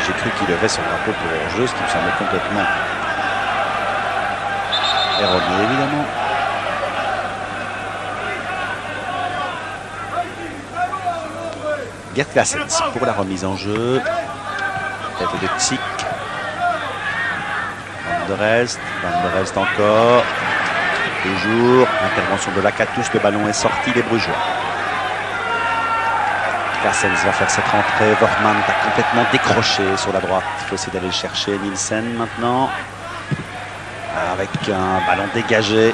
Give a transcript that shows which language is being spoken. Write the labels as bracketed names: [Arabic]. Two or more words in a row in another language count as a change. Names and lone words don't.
[French] J'ai cru qu'il levait son drapeau pour hors-jeu, ce qui me semblait complètement erroné, évidemment. Gert Claessens pour la remise en jeu. Tête de Chic. Van der Elst encore. Toujours. Intervention de Lakatos. Le ballon est sorti des Brugeois. Claessens va faire cette rentrée. Vermaat a complètement décroché sur la droite. Il faut essayer d'aller le chercher. Nielsen maintenant. Avec un ballon dégagé.